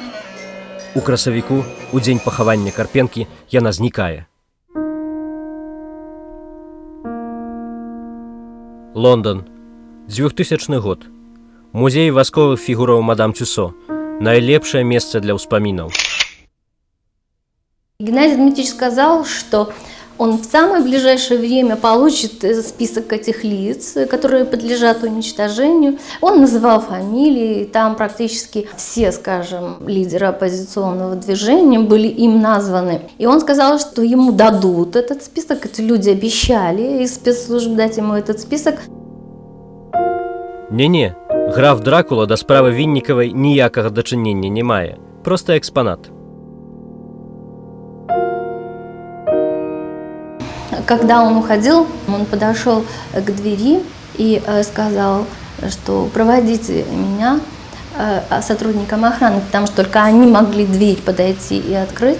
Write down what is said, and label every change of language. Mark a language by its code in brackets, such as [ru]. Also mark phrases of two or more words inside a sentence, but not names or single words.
[be] У красавіку, у дзень пахавання Карпенкі, яна знікае. Лондон, 2000 год. Музей васковых фігураў мадам Тюсо. Найлепшае месца для ўспамінаў. [ru] Геннадий Дмитриевич сказал, что он в самое ближайшее время получит список этих лиц, которые подлежат уничтожению. Он называл фамилии, там практически все, скажем, лидеры оппозиционного движения были им названы. И он сказал, что ему дадут этот список, эти люди обещали из спецслужб дать ему этот список. [be] Не-не, граф Дракула да справы Віннікавай ніякага дачынення не мае. Проста экспанат. [ru] Когда он уходил, он подошел к двери и сказал, что проводите меня сотрудникам охраны, потому что только они могли дверь подойти и открыть.